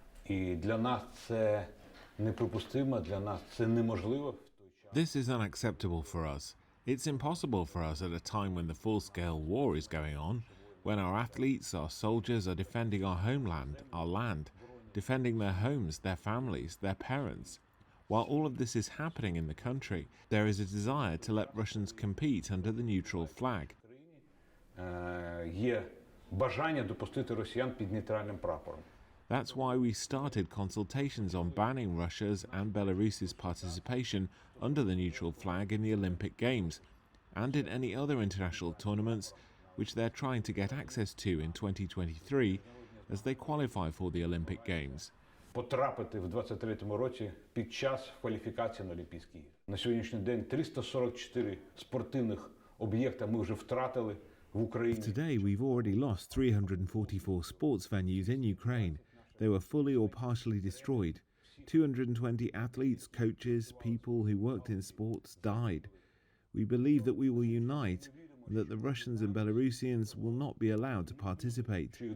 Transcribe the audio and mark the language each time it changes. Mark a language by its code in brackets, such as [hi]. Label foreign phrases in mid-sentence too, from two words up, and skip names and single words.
[uk] І для нас це неприпустимо, для нас це неможливо. [en] This is unacceptable for us. It's impossible for us at a time when the full-scale war is going on, when our athletes, our soldiers are defending our homeland, our land, defending their homes, their families, their parents. While all of this is happening in the country, there is a desire to let Russians compete under the neutral flag. [uk] Є бажання допустити росіян під нейтральним прапором. [en] That's why we started consultations on banning Russia's and Belarus's participation under the neutral flag in the Olympic Games and in any other international tournaments which they're trying to get access to in 2023 as they qualify for the Olympic Games. [uk] Потрапити в 23-му році під час кваліфікації на Олімпійські ігри. На сьогоднішній день 344 спортивних об'єкта ми вже втратили в Україні. [en] Today we've already lost 344 sports venues in Ukraine. They were fully or partially destroyed. 220 athletes, coaches, people who worked in sports died. We believe that we will unite and that the Russians and Belarusians will not be allowed to participate.